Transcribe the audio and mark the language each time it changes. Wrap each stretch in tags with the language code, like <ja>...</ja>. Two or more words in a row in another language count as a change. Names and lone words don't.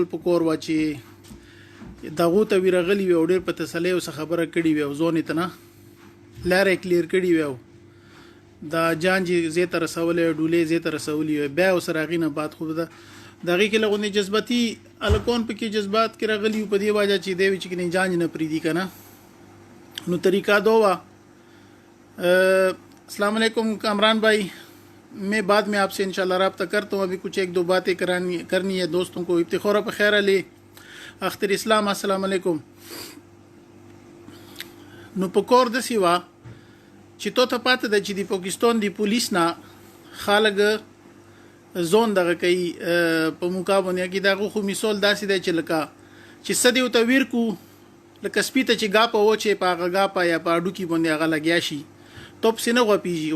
<ps>په کار وه چې دغو ته وي راغلي وي او ډېر په تسلۍ ورڅخه خبره کړې وي او ځان یې ته نه لاره یې کلیر کړې وي او دا جان چې ځای ته رسولی وي، ډولۍ ځای ته رسولي وي، بیا ورسره هغې نه بعد خو د هغې کې لغونې جذباتي هلکان پکې جذبات کې راغلي وو په دې وجه چې دی وي چې جان نه پرېږدي که نه. نو طریقہ دو وه.</ps> <ar>السلام علیکم</ar> <ur>کامران بھائی، میں بعد میں آپ سے ان شاء اللہ رابطہ کرتا ہوں. ابھی کچھ ایک دو باتیں کرنی ہے دوستوں کو. افتخار پہ خیر علی اختر اسلام</ur> <ar>السلام علیکم.</ar> <ps>نو په کور داسې وه چې تو ته پاته ده چې د پاکستان د پولیس نه خلک ځان دغه کوي په موقع باندې کې. دغه خو مثال داسې دی چې لکه چې څه دې ورته ویر کړو، لکه سپي ته چې ګاپه وچې په هغه ګاپه یا په هډوکي باندې هغه لګیا شي، تو پسې نه غوپېږي.</ps>